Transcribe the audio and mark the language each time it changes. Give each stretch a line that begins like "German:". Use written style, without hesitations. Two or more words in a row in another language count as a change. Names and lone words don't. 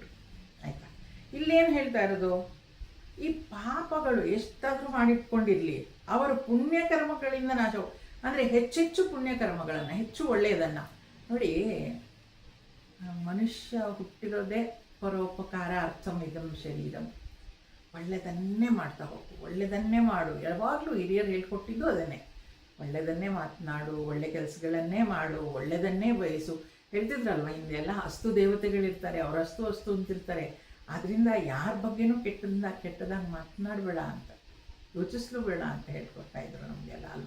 Kannada: ಆಯಿತಾ? ಇಲ್ಲೇನು ಹೇಳ್ತಾ ಇರೋದು, ಈ ಪಾಪಗಳು ಎಷ್ಟಾದರೂ ಮಾಡಿಟ್ಕೊಂಡಿರಲಿ, ಅವರ ಪುಣ್ಯಕರ್ಮಗಳಿಂದ ನಾಶ. ಅಂದರೆ ಹೆಚ್ಚೆಚ್ಚು ಪುಣ್ಯಕರ್ಮಗಳನ್ನು, ಹೆಚ್ಚು ಒಳ್ಳೆಯದನ್ನು ನೋಡಿ. ಮನುಷ್ಯ ಹುಟ್ಟಿರೋದೇ
Sanskrit: ಪರೋಪಕಾರ ಅರ್ಥಂ ಇದಂ ಶರೀರಂ.
Kannada: ಒಳ್ಳೆಯದನ್ನೇ ಮಾಡ್ತಾ ಹೋಗು, ಒಳ್ಳೆಯದನ್ನೇ ಮಾಡು. ಯಾವಾಗಲೂ ಹಿರಿಯರು ಹೇಳ್ಕೊಟ್ಟಿದ್ದು ಅದನ್ನೇ. ಒಳ್ಳೆಯದನ್ನೇ ಮಾತನಾಡು, ಒಳ್ಳೆ ಕೆಲಸಗಳನ್ನೇ ಮಾಡು, ಒಳ್ಳೆಯದನ್ನೇ ಬಯಸು. ಹೇಳ್ತಿದ್ರಲ್ವ ಹಿಂದೆಲ್ಲ, ಅಸ್ತು ದೇವತೆಗಳಿರ್ತಾರೆ, ಅವ್ರ ಅಸ್ತು ಅಂತಿರ್ತಾರೆ. ಆದ್ದರಿಂದ ಯಾರ ಬಗ್ಗೆನೂ ಕೆಟ್ಟದಾಗಿ ಮಾತನಾಡಬೇಡ ಅಂತ, ಯೋಚಿಸ್ಲು ಬೇಡ ಅಂತ ಹೇಳ್ಕೊಡ್ತಾ ಇದ್ರು ನಮಗೆಲ್ಲ ಅಲ್ವಾ.